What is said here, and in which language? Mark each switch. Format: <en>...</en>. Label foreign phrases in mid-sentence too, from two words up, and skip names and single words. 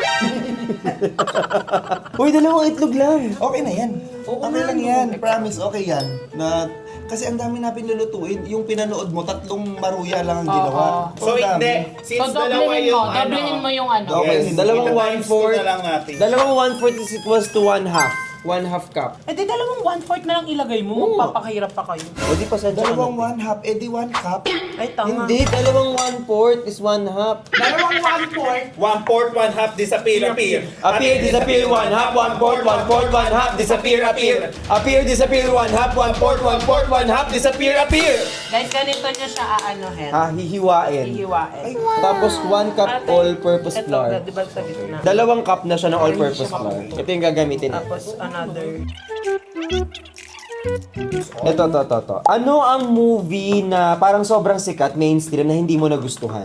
<tl>Uy, dalawang itlog lang. Okay na yan. Okay lang yan. Promise, okay yan. Kasi ang dami na pinlulutuin. Yung pinanood mo, 3 maruya lang ang ginawa. So ang dami. hindi, since So, dalawa doublehin yung mo. Doublehin mo yung ano. Okay, dalawang ita-times 1/4. na lang natin. Dalawang 1/4</tl> <en>is equals to 1/2. 1/2 cup.</en> <tl>Eh di dalawang 1/4 na lang ilagay mo, magpapakahirap pa kayo. O di pa sa Dalawang 1/2, edi 1 cup. Ay, tama. Hindi, dalawang 1/4 is 1/2. Dalawang 1/4. 1/4, 1/2,</tl> <en>disappear. Appear, disappear, 1/2, 1/4, 1/4, 1/2, disappear, appear. Appear, disappear, 1/2, 1/4, 1/4, 1/2, disappear, appear.</en> <tl>Guys, ganito nyo siya aanohin. Hihiwain. Hihiwain. Tapos 1 cup Ate, all-purpose ito, flour. di ba sa gitna? Dalawang cup na siya ng</tl> <en>all-purpose flour.</en> <tl>Ito yung gagamitin natin. Tapos another. Ito. Ano ang movie na parang sobrang sikat, mainstream, na hindi mo nagustuhan?</tl>